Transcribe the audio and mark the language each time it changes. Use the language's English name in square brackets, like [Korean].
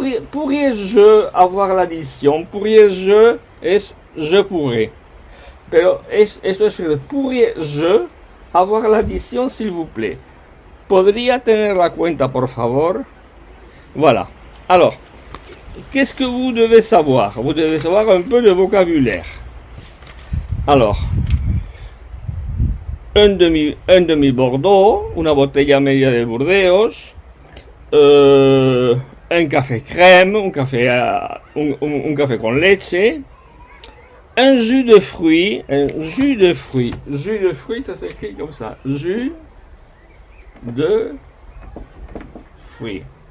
[French] Pourriez-je avoir l'addition? Pourriez-je es je pourrais. [Spanish] Pero esto es [French] pourriez-je avoir l'addition, s'il vous plaît. [Spanish] ¿Podría tener la cuenta, por favor? [French] Voilà. Alors, qu'est-ce que vous devez savoir? Vous devez savoir un peu de vocabulaire. Alors, un demi Bordeaux, [Spanish] una botella media de Burdeos, [French] un café crème, [Spanish] un café con leche, [French] un jus de fruits, jus de fruits, ça s'écrit comme ça, jus de fruits,